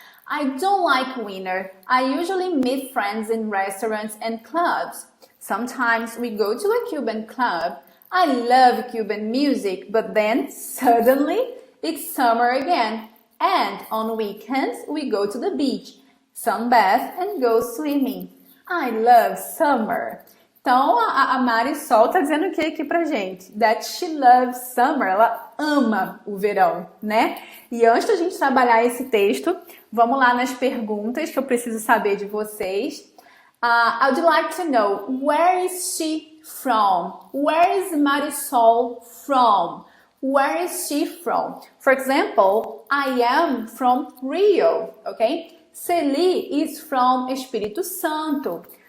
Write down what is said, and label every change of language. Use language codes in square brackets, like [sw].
[en] I don't like winter. I usually meet friends in restaurants and clubs. Sometimes we go to a Cuban club. I love Cuban music, but then suddenly it's summer again. And on weekends we go to the beach, sunbath and go swimming. I love summer. [pt] Então a Marisol tá dizendo o que aqui pra gente? That she loves summer. Ela ama o verão, né? E antes da gente trabalhar esse texto, vamos lá nas perguntas que eu preciso saber de vocês. [en] I would like to know, where is she from? Where is Marisol from? Where is she from? For example, I am from Rio, okay? Celi is from Espírito Santo.